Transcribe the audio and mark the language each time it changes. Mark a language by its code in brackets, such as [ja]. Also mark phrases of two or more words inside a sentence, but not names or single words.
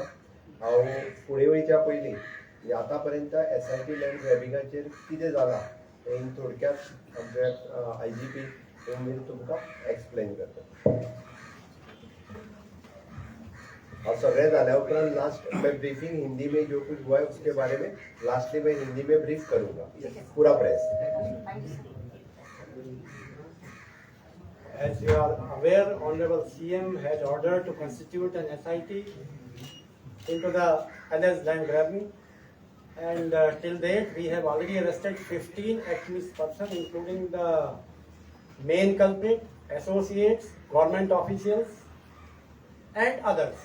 [kok] हांव फुडें वयच्या पयलीं आतां पर्यंत SIT [en] land grabbing [kok] कितें जालां हें थोडक्यात आमचे IGP तुमकां एक्सप्लेन करता. [hi] और [kok] सगळे जाल्या उपरांत [hi] लास्ट मैं ब्रीफिंग हिंदी में जो कुछ हुआ है उसके बारे में लास्टली मैं हिंदी में ब्रीफ करूंगा पूरा प्रेस. [en] As you are aware, Honorable CM had ordered to constitute an SIT into the LS land grabbing, and till date we have already arrested 15 accused persons, including the main culprit, associates, government officials, and others.